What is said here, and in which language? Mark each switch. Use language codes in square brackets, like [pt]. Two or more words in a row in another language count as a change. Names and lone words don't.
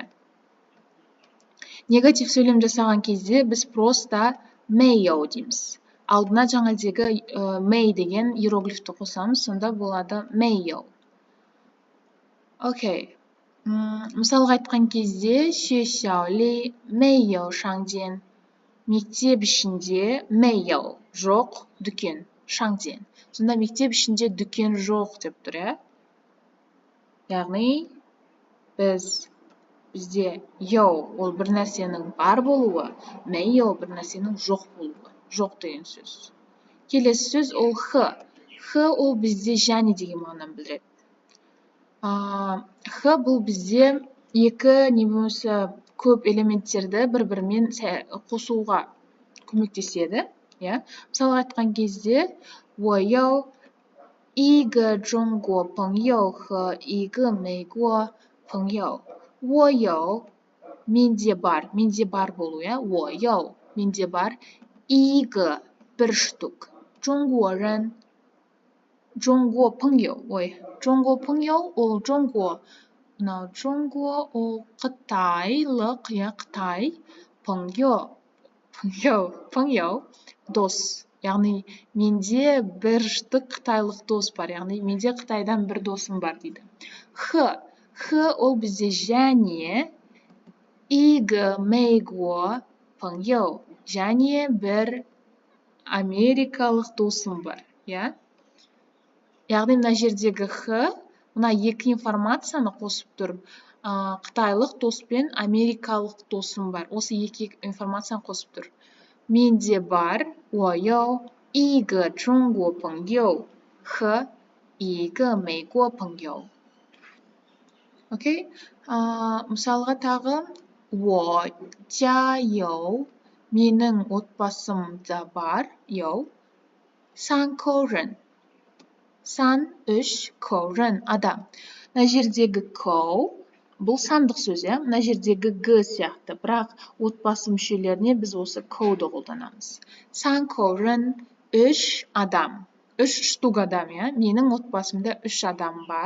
[kk] Негатив сөйлем жасаған кезде біз просто мейяу дейміз. Алдына жаңадегі мей деген иероглифті қосамыз, сонда болады мейяу. Окей. Мысалға айтқан кезде [zh] 学校里没有商店. [kk] Мектеп ішінде мейяу, жоқ, дүкен, [zh] 商店. [kk] Сонда мектеп ішінде дүкен жоқ деп тұр, Яғни бізде ол бір нәрсенің бар болуы, мейяу бір нәрсенің жоқ болуы. Жоқ деген сөз. Келесі сөз ол х. Х ол бізде және деген мағынаны білдіреді. Х бұл бізде екі немесе көп элементтерді бір-бірімен қосуға көмектеседі. Мысалға айтқан кезде [zh] 我有一个中国朋友和一个美国朋友. 我有 [kk] менде бар болу, [zh] 我有 [kk] менде бар [zh] 一个 [kk] бір штук [zh] 中国人 中国朋友 中国朋友ол 中国 中国 [kk] ол қытайлық, Қытай, 朋友 дос. Яғни менде бір штук қытайлық дос бар. Яғни менде Қытайдан бір досым бар дейді. Х ол бізде және [zh] 一个美国朋友. [kk] Және бір америкалық досым бар. Яғни мына жердегі х, мына екі информацияны қосып тұр. Қытайлық дос пен америкалық досым бар. Осы екі информацияны қосып тұр. Менде бар [zh] 我有一个中国朋友和一个美国朋友. [kk] Окей? Мысалға тағы [zh] 我家有 [kk] менің отбасымда бар [zh] 3 口人. 3 3 口人 адам. [kk] Мына жердегі kou бұл сандық сөз, Мына жердегі г сияқты. Бірақ отбасы мүшелеріне біз осы кouды қолданамыз. [zh] 3 口人 3 адам. [kk] 3 штук адам, Менің отбасымда 3 адам бар.